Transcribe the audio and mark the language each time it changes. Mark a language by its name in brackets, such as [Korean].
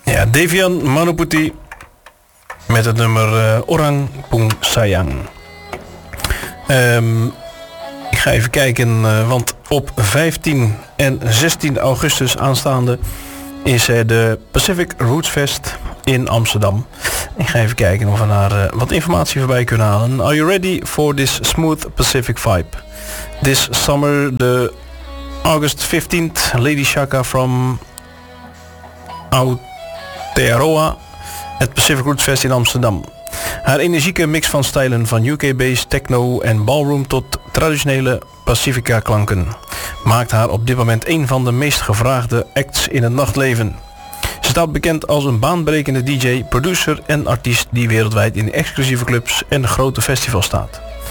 [Dutch] Devian Manuputi met het nummer Orang Pung Sayang. Ik ga even kijken, want op 15 en 16 augustus aanstaande is er de Pacific Roots Fest in Amsterdam. Ik ga even kijken of we daar wat informatie voorbij kunnen halen. [English] Are you ready for this smooth Pacific vibe? This summer, the August 15th, Lady Shaka from Aotearoa at Pacific Roots Fest in Amsterdam. [Dutch] Haar energieke mix van stijlen van UK-based techno en ballroom tot traditionele Pacifica klanken maakt haar op dit moment een van de meest gevraagde acts in het nachtleven. Ze staat bekend als een baanbrekende DJ, producer en artiest die wereldwijd in exclusieve clubs en grote festivals staat.